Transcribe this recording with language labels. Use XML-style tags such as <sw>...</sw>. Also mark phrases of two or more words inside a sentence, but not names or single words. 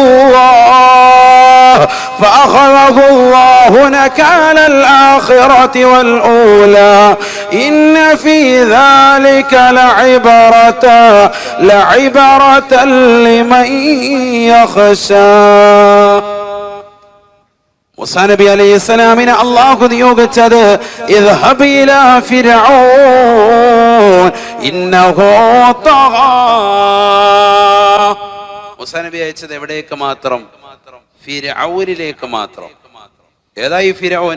<ar>الله نكال الآخرة والأولى إن في ذلك لعبرة لمن يخشى.</ar> <ml>മൂസാ നബി</ml> <ar>عليه السلام</ar> <ml>അല്ലാഹു നിയോഗിച്ചത്</ml> <ar>اذهب إلى فرعون إنه طغى.</ar> <ml>മൂസാ നബി അയച്ചത് എവിടേക്ക് മാത്രം? ഫിർഔനിലേക്ക് മാത്രം. ഏതായി ഫിർഔൻ?</ml>